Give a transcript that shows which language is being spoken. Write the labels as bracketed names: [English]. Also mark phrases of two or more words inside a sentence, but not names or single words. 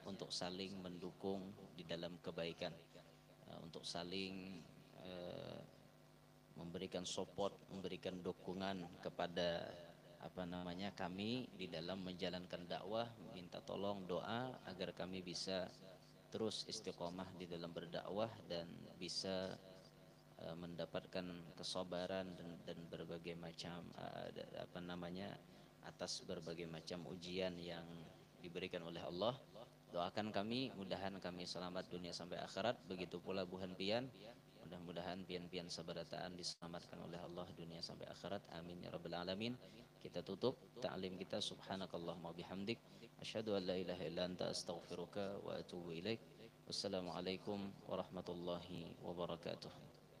[Indonesian] untuk saling mendukung di dalam kebaikan, untuk saling memberikan support, memberikan dukungan kepada apa namanya kami di dalam menjalankan dakwah, minta tolong doa agar kami bisa terus istiqomah di dalam berdakwah dan bisa mendapatkan kesabaran dan berbagai macam apa namanya atas berbagai macam ujian yang diberikan oleh Allah. Doakan kami, mudahan kami selamat dunia sampai akhirat. [Banjar] Begitu pula buhan pian, mudah-mudahan pian-pian sabarataan diselamatkan oleh Allah dunia sampai akhirat. [Arabic] آمين يا رب العالمين. [Indonesian] Kita tutup ta'lim kita [Arabic] سبحانك اللهم بحمدك أشهد أن لا إله إلا أنت أستغفرك وأتوب إليك. والسلام عليكم ورحمة الله وبركاته.